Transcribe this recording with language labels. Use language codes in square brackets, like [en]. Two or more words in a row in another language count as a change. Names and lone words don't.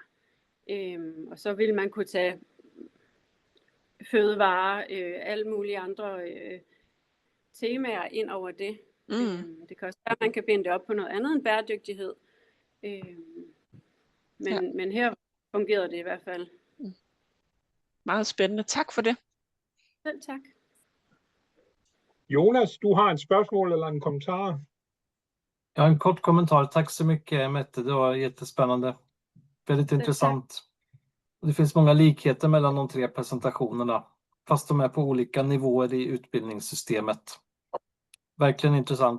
[da] Og så vil man kunne tage fødevarer, alle mulige andre temaer ind over det. Det kan også være, at man kan binde det op på noget andet end bæredygtighed. Men her fungerede det i hvert fald. Meget spændende. Tak for det. Selv tak. Jonas, du har en spørgsmål eller en kommentar? [sv] Jag har en kort kommentar. Tack så mycket, Mette. Det var jättespännande. Väldigt intressant. Det finns många likheter mellan de 3 presentationerna, fast de är på olika nivåer i utbildningssystemet. Verkligen intressant.